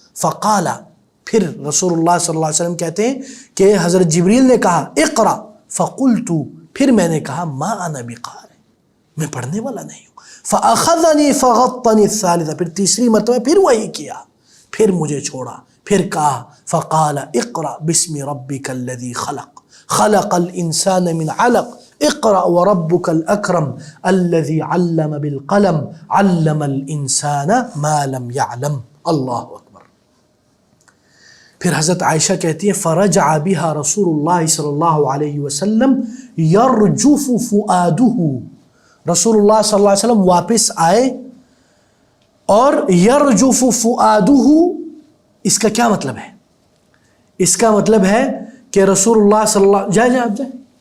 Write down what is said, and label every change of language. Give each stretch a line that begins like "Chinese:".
Urdu: فقال, پھر رسول اللہ صلی اللہ علیہ وسلم کہتے ہیں کہ حضرت جبریل نے کہا اقرا. فقلت, پھر میں نے کہا
Arabic: ما انا بقارئ,
Urdu: میں پڑھنے والا نہیں ہوں.
Arabic: فاخذنی فغطنی الثالثہ,
Urdu: پھر تیسری مرتبہ پھر وہی کیا, پھر مجھے چھوڑا. پھر کہا
Arabic: فقال اقرا بسم ربک الذی خلق, خلق الانسان من علق, اقرأ وربك الأكرم الذي علم بالقلم علم الانسان ما لم يعلم. اللہ اکبر.
Urdu: پھر حضرت عائشہ کہتی ہے
Arabic: فرجع بها رسول اللہ صلی اللہ علیہ وسلم یرجف فؤاده,
Urdu: رسول اللہ صلی اللہ علیہ وسلم واپس آئے, اور
Arabic: یرجف فؤاده,
Urdu: اس کا کیا مطلب ہے؟ اس کا مطلب ہے کہ رسول اللہ صلی اللہ جائیں آپ جائیں,